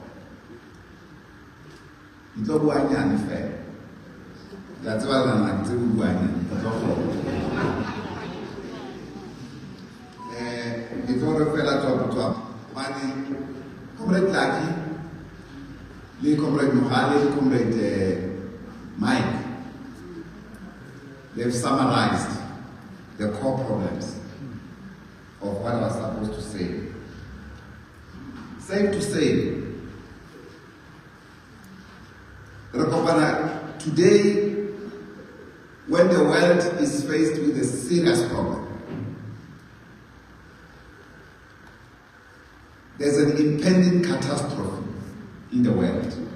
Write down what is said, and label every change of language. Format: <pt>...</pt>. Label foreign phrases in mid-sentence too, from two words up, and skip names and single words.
<st>Ntlo bua nyane fela. La tseba la nna ke bua nyane ka tlo. Ke tlo re fela tswa mane comrade Lucky le comrade Mohale le comrade Mike.</st> <en>They've summarized the core problems of what I was supposed to say. Safe to say, today, when the world is faced with a serious problem, there's an impending catastrophe in the world.</en>